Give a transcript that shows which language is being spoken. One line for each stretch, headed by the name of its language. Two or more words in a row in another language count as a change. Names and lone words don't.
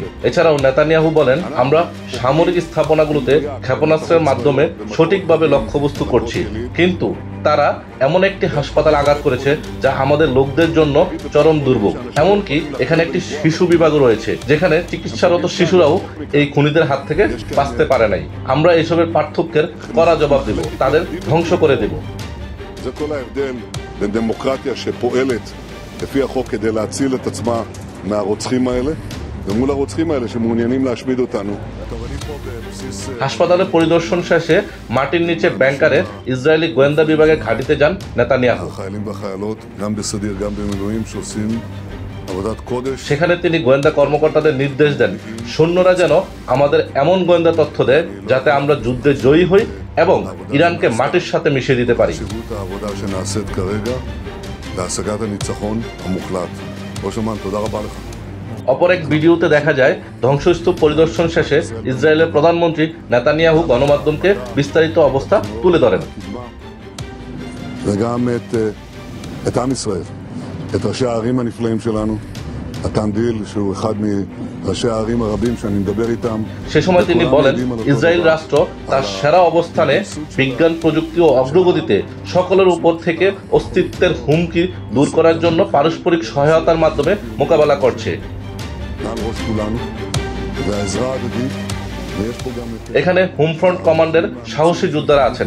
Bangla: এছাড়াও নেতানিয়াহু বলেন, আমরা সামরিক স্থাপনাগুলোতে ক্ষেপণাস্ত্রের মাধ্যমে সঠিকভাবে লক্ষ্যবস্তু করছি, কিন্তু তারা এমন একটি হাসপাতাল আঘাত করেছে যা আমাদের লোকদের জন্য চরম দুর্ভোগ। এমনকি এখানে একটি শিশু বিভাগ রয়েছে যেখানে চিকিৎসারত শিশুরাও এই খুনিদের হাত থেকে বাঁচতে পারে নাই। আমরা এসবের পার্থক্যের কড়া জবাব দেব, তাদের ধ্বংস করে দেব।
Hebrew: זה כל ההבדל בין דמוקרטיה שפועלת לפי החוק כדי להציל את עצמה מהרוצחים האלה ומול הרוצחים האלה שמעוניינים להשמיד אותנו.
Bangla: হাসপাতালে পরিদর্শন শেষে মাটির নিচে ব্যাংকারে ইসরায়েলি গোয়েন্দা বিভাগের ঘাঁটিতে যান নেতানিয়াহু।
Hebrew: החיילים והחיילות גם בסדיר גם במילואים שעושים עבודת קודש.
Bangla: সেখানে তিনি গোয়েন্দা কর্মকর্তাদের নির্দেশ দেন, সৈন্যরা যেন আমাদের এমন গোয়েন্দা তথ্য দেয় যাতে আমরা যুদ্ধে জয়ী হই এবং ইরানকে মাটির সাথে মিশিয়ে দিতে পারি।
Hebrew: חשיבות העבודה שנעשית כרגע להשגת הניצחון המוחלט. ראש אמ"ן, תודה רבה לך.
Bangla: অপর এক ভিডিওতে দেখা যায় ধ্বংসস্তূপ পরিদর্শন শেষে ইসরায়েলের প্রধানমন্ত্রী নেতানিয়াহু গণমাধ্যমকে বিস্তারিত অবস্থা তুলে ধরেন।
Hebrew: וגם את עם ישראל, את ראשי הערים הנפלאים שלנו, הטנדיל שהוא אחד מראשי הערים הרבים שאני מדבר איתם.
Bangla: সে সময় তিনি বলেন, ইসরায়েল রাষ্ট্র তার সেরা অবস্থানে বিজ্ঞান প্রযুক্তি ও অগ্রগতিতে সকলের উপর থেকে অস্তিত্বের হুমকি দূর করার জন্য পারস্পরিক সহায়তার মাধ্যমে মোকাবেলা করছে। এখানে হোমফ্রন্ট কমান্ডের সাহসী যোদ্ধারা আছেন।